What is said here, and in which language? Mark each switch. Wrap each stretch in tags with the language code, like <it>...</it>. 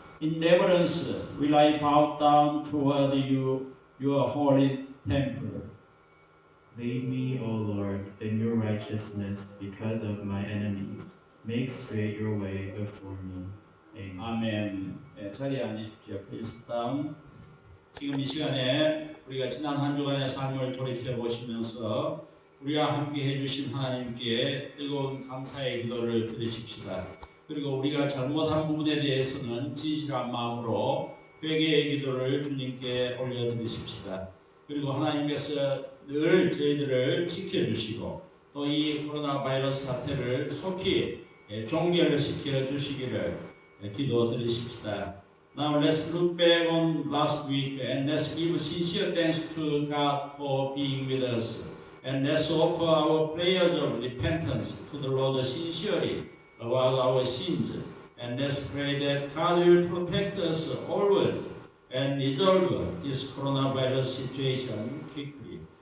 <en>In reverence will I bow down toward you, your holy temple. Lead me, O Lord, in your righteousness because of my enemies. Make straight your way before me. Amen.</en> <ko>아멘. 네, 자리에 앉으십시오.</ko> <en>Please down.</en> <ko>지금 이 시간에 우리가 지난 한 주간의 삶을 돌이켜 보시면서 우리가 함께 해주신 하나님께 뜨거운 감사의 기도를 드리십시다. 그리고 우리가 잘못한 부분에 대해서는 진실한 마음으로 회개의 기도를 주님께 올려드리십시다. 그리고 하나님께서 늘 저희들을 지켜주시고 또 이 코로나 바이러스 사태를 속히 종결시켜 주시기를 기도드리십시다.</ko> <en>Now let's look back on last week and let's give sincere thanks to God for being with us. And let's offer our prayers of repentance to the Lord sincerely about our sins. And let's pray that God will protect us always and resolve this coronavirus situation quickly.</en>